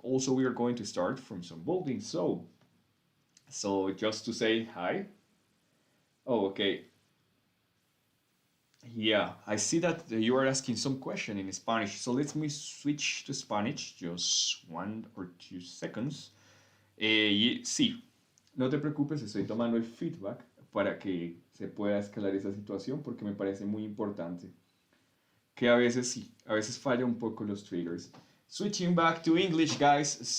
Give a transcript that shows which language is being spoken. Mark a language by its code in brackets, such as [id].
[en] Also, we are going to start from some building. So just to say hi. Oh, okay. Yeah, I see that you are asking some question in Spanish. So let me switch to Spanish, just 1 or 2 seconds. [es] Sí, no te preocupes, estoy tomando el feedback para que se pueda escalar esa situación porque me parece muy importante. Que a veces sí, a veces falla un poco los triggers. [en] Switching back to English, guys.